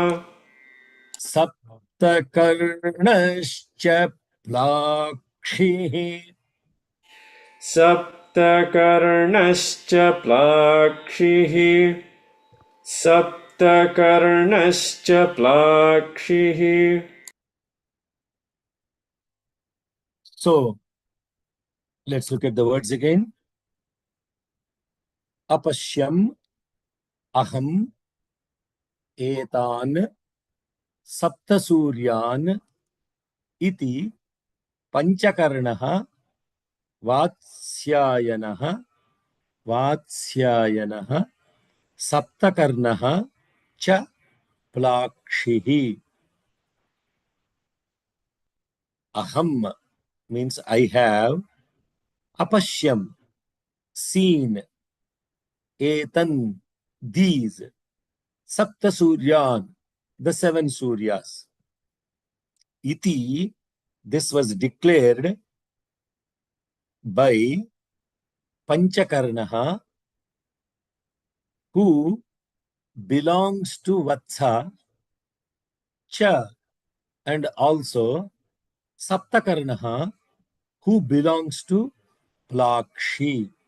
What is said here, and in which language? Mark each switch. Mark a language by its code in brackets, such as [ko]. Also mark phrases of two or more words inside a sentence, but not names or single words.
[sa] Saptakarnascha Plakshihi. सप्तकर्णश्च प्लाक्षिः. सप्तकर्णश्च प्लाक्षिः. [en] So let's look at the words again. [sa] Apashyam aham etan saptasuryan iti panchakarnaha vatsyayanaha saptakarnaha cha plakshihi. [en] Aham means I have. Apashyam, seen. Etan, these. Saptasuryan, the 7 Suryas. Iti, this was declared by Panchakarnaha, who belongs to Vatsa, Cha, and also Saptakarnaha, who belongs to Plakshi.